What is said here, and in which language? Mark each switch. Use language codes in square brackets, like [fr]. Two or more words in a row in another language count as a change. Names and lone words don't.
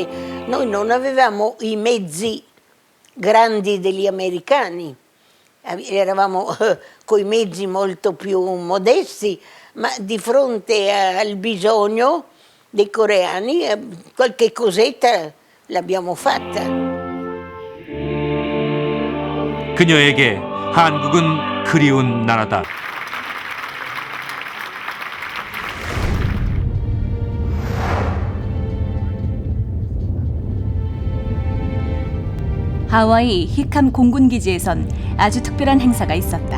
[it] Noi non avevamo i mezzi grandi degli americani, eravamo coi mezzi molto più modesti, ma di fronte al bisogno dei coreani qualche cosetta l'abbiamo fatta. [ko] 그녀에게 한국은 그리운 나라다. 하와이 히캄 공군기지에선 아주 특별한 행사가 있었다.